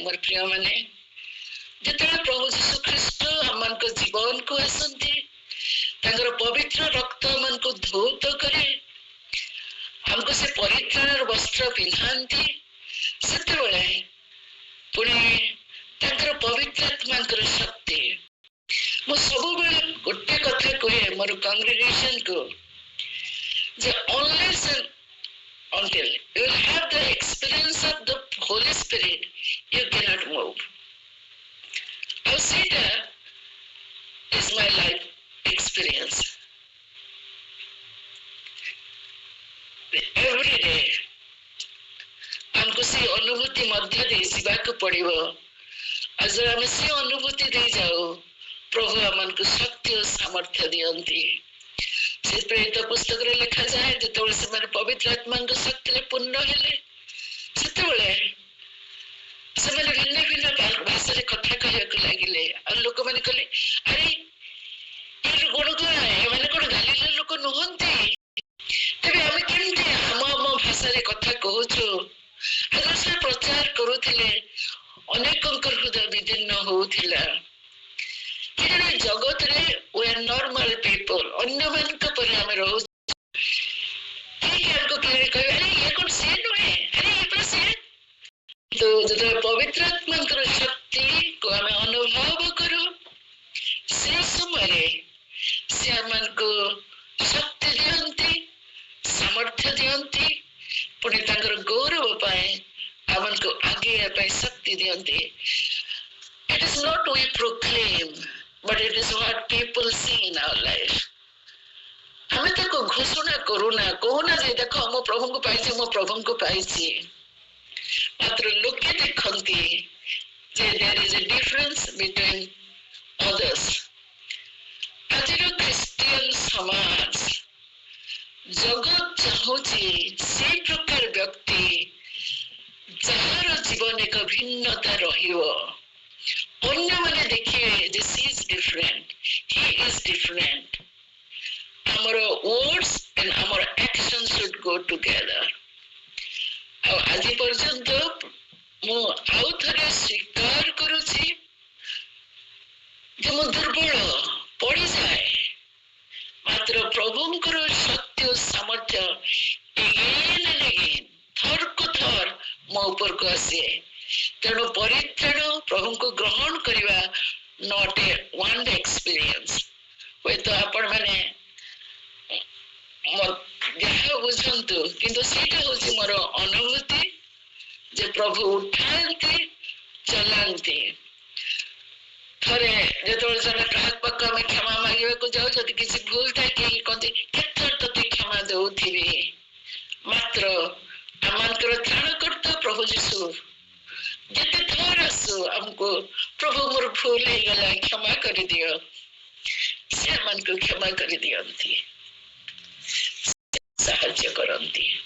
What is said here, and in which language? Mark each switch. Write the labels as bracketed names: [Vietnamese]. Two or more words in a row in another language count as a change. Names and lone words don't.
[Odia] ମୋର ପ୍ରିୟ ମାନେ, ଯେତେବେଳେ ପ୍ରଭୁ ଯୀଶୁ ଖ୍ରୀଷ୍ଟ ଆମମାନଙ୍କ ଜୀବନକୁ ଆସନ୍ତି, ତାଙ୍କର ପବିତ୍ର ରକ୍ତ ଆମମାନଙ୍କୁ ଧୌତ କରେ, ଆମକୁ ସେ ପରିତ୍ରାଣର ବସ୍ତ୍ର ପିନ୍ଧାନ୍ତି, ସେତେବେଳେ ପୁଣି ତାଙ୍କର ପବିତ୍ର ଆତ୍ମାଙ୍କର ଶକ୍ତି। ମୁଁ ସବୁବେଳେ ଗୋଟେ କଥା କୁହେ ମୋର କଂଗ୍ରିଗେସନକୁ, ଯେ [English] unless and until you will have the experience of the Holy Spirit, you cannot move. [Odia] ଆଉ ସେଇଟା [English] is my life experience. Every day [Odia] ଆମକୁ ସେ ଅନୁଭୂତି ମଧ୍ୟ ଦେଇ ଯିବାକୁ ପଡିବ। ଆଉ ଯଦି ଆମେ ସେ ଅନୁଭୂତି ଦେଇ ଯାଉ, ପ୍ରଭୁ ଆମମାନଙ୍କୁ ଶକ୍ତି ଓ ସାମର୍ଥ୍ୟ ଦିଅନ୍ତି। ସେ ପ୍ରେରିତ ପୁସ୍ତକରେ ଲେଖାଯାଏ, ଯେତେବେଳେ ସେମାନେ ପବିତ୍ର ଆତ୍ମାଙ୍କ ଶକ୍ତିରେ ପୂର୍ଣ୍ଣ ହେଲେ, ସେତେବେଳେ ସେମାନେ ଭିନ୍ନ ଭିନ୍ନ ଭାଷାରେ କଥା କହିବାକୁ ଲାଗିଲେ। ଆଉ ଲୋକମାନେ କହିଲେ, ଆରେ ଏ ଏମାନେ କଣ ଗାଲିଲର ଲୋକ ନୁହନ୍ତି? ତେବେ ଆମେ କେମିତି ଆମ ଭାଷାରେ କଥା କହୁଛୁ? ଆଗରୁ ସେ ପ୍ରଚାର କରୁଥିଲେ, ଅନେକଙ୍କର ହୃଦୟ ବିଦୀର୍ଣ୍ଣ ହଉଥିଲା। କେଜାଣି ଜଗତରେ [English] we are normal people, [Odia] ଅନ୍ୟମାନଙ୍କ ପରି ଆମେ ରହୁଛୁ। କେହି ଆମକୁ କହିବେ, ଆରେ ଇଏ କଣ ସେ ନୁହେଁ, ଆରେ ଇଏ ପରା ସେ। ତ ଯେତେବେଳେ ପବିତ୍ର ଆତ୍ମାଙ୍କର ଶକ୍ତିକୁ ଆମେ ଅନୁଭବ କରୁ, ସେ ସମୟରେ ସେ ଆମମାନଙ୍କୁ ଶକ୍ତି ଦିଅନ୍ତି, ସାମର୍ଥ୍ୟ ଦିଅନ୍ତି, ପୁଣି ତାଙ୍କର ଗୌରବ ପାଇଁ ଆମମାନଙ୍କୁ ଆଗେଇବା ପାଇଁ ଶକ୍ତି ଦିଅନ୍ତି। [English] It is not we proclaim, but it is what people see in our life. [Odia] ଆମେ ତାକୁ ଘୋଷଣା କରୁନା, କହୁନା ଯେ ଦେଖ ମୁଁ ପ୍ରଭୁଙ୍କୁ ପାଇଛି, ମୁଁ ପ୍ରଭୁଙ୍କୁ ପାଇଛି। ମାତ୍ର ଲୋକେ ଦେଖନ୍ତି ଯେ [English] there is a difference between others. [Odia] ଆଜିର ଖ୍ରୀଷ୍ଟିଆନ ସମାଜ, ଜଗତ ଚାହୁଁଛି ସେ ପ୍ରକାର ବ୍ୟକ୍ତି ଯାହାର ଜୀବନ ଏକ ଭିନ୍ନତା ରହିବ। ଅନ୍ୟମାନେ ଦେଖିବେ ଯେ [English] she is different, he is different. ଆମର words and ଆମର action should go together. [Odia] ଆଉ ଆଜି ପର୍ଯ୍ୟନ୍ତ ମୁଁ ଆଉ ଥରେ ସ୍ୱୀକାର କରୁଛି ଯେ ମୁଁ ଦୁର୍ବଳ ପଡ଼ିଯାଏ, ମାତ୍ର ପ୍ରଭୁଙ୍କର ଶକ୍ତି ଓ ସାମର୍ଥ୍ୟ ଥରକୁ ଥର ମୋ ଉପରକୁ ଆସେ। ତେଣୁ ପରିତ୍ରାଣ, ପ୍ରଭୁଙ୍କୁ ଗ୍ରହଣ କରିବା [English] not a one day experience. [Odia] ହୁଏତ ଆପଣମାନେ ଯାହା ବୁଝନ୍ତୁ, କିନ୍ତୁ ସେଇଟା ହଉଛି ମୋର ଅନୁଭୂତି ଯେ ପ୍ରଭୁ ଉଠାନ୍ତି, ଚଲାନ୍ତି। ଥରେ ଯେତେବେଳେ ଜଣେ କାହା ପାଖ ଆମେ କ୍ଷମା ମାଗିବାକୁ ଯାଉ, ଯଦି କିଛି ଭୁଲ ଥାଏ କେହି କହନ୍ତି କେତେଥର ତତେ କ୍ଷମା ଦଉଥିବି, ମାତ୍ର ଆମମାନଙ୍କର ତ୍ରାଣକର୍ତ୍ତା ପ୍ରଭୁ ଯୀଶୁ ଯେତେ ଥର ଆସୁ ଆମକୁ ପ୍ରଭୁ ମୋର ଭୁଲ ହେଇଗଲା କ୍ଷମା କରିଦିଅ, ସେ ଆମମାନଙ୍କୁ କ୍ଷମା କରିଦିଅନ୍ତି, ସାହାଯ୍ୟ କରନ୍ତି।